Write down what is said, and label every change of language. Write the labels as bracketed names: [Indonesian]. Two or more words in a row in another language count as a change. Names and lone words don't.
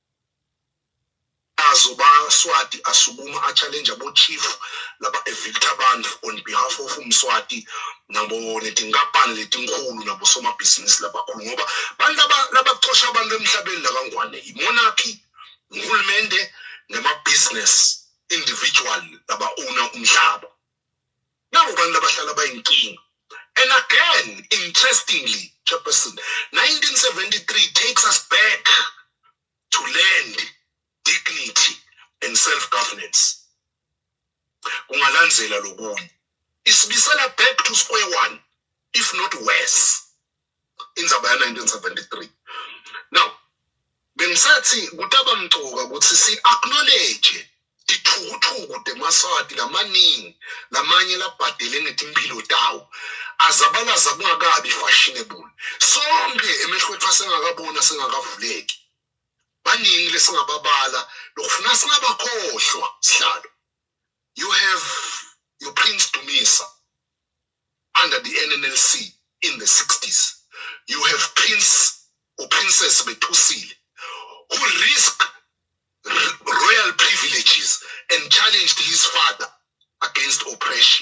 [Swati] Azo baSwati asukuma a-challenge abo-chief laba evicta abantu [English] on behalf of [Swati] umSwati nabo netinkampani letinkulu nabo somabhizinisi labakhulu, ngoba bantu labaxosha abantu emhlabeni lakangwane i-monarchy, uhulumende nama- [English] business individual [Swati] laba-owner umhlaba. Nabo bantu labahlala bayinkinga. [English] And again, interestingly, Chairperson, 1973 takes us back to land, dignity, and self-governance. [Swati] Ungalandzela lokunye. [English] Isibisela back to square one, if not worse, in Zabaya 1973. Now, [Swati] bengisathi kutaba mcoka ukuthi si-acknowledge tithukuthukuthe eMaswati lamaningi lamanye labhadele ngetimpilo tawo azabalaza kungakabi fashionable. Sonke emehlo ethu asengakabona sengakavuleki. Baningi lesingababala lokufuna singabakhohlwa sihlalo. [English] You have your Prince Dumisa under the NNLC in the 60s. You have Prince or Princess Betusile who risked royal privileges and challenged his father against oppression.